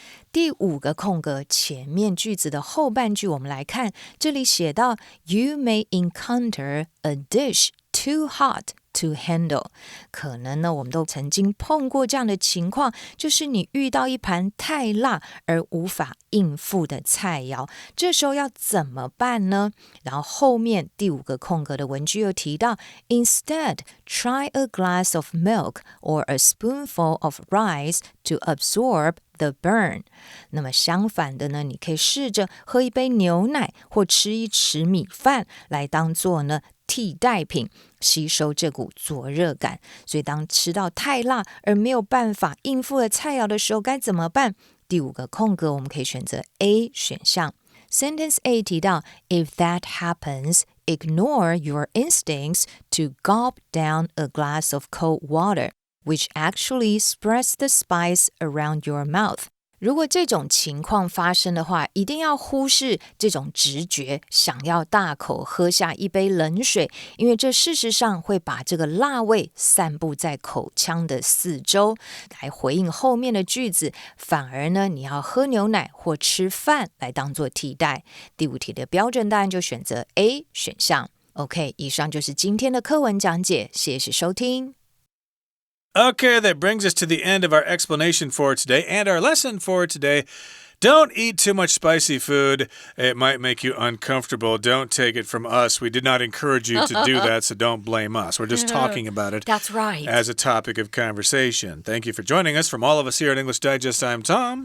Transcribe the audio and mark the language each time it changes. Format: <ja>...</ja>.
<zh>第5个空格前面句子的后半句，我们来看，这里写到</zh> <en>You may encounter a dish too hot to handle.</en> <zh>可能呢，我们都曾经碰过这样的情况，就是你遇到一盘太辣而无法应付的菜肴，这时候要怎么办呢？然后后面第5个空格的文句又提到</zh> <en>Instead, try a glass of milk or a spoonful of rice to absorb the burn.</en> <zh>那么相反的呢，你可以试着喝一杯牛奶或吃一匙米饭来当做呢替代品，吸收这股灼热感。所以当吃到太辣而没有办法应付的菜肴的时候该怎么办？第5个空格我们可以选择 A 选项。</zh> <en>Sentence A</en> <zh>提到</zh> <en>If that happens, ignore your instincts to gulp down a glass of cold water, which actually spreads the spice around your mouth.</en> <zh>如果这种情况发生的话，一定要忽视这种直觉，想要大口喝下一杯冷水，因为这事实上会把这个辣味散布在口腔的四周。来回应后面的句子，反而呢，你要喝牛奶或吃饭来当做替代。第5题的标准答案就选择 A 选项。OK， 以上就是今天的课文讲解，谢谢收听。</zh> <en>Okay, that brings us to the end of our explanation for today and our lesson for today. Don't eat too much spicy food. It might make you uncomfortable. Don't take it from us. We did not encourage you to do that, so don't blame us. We're just talking about it. That's right. As a topic of conversation. Thank you for joining us. From all of us here at English Digest, I'm Tom.</en>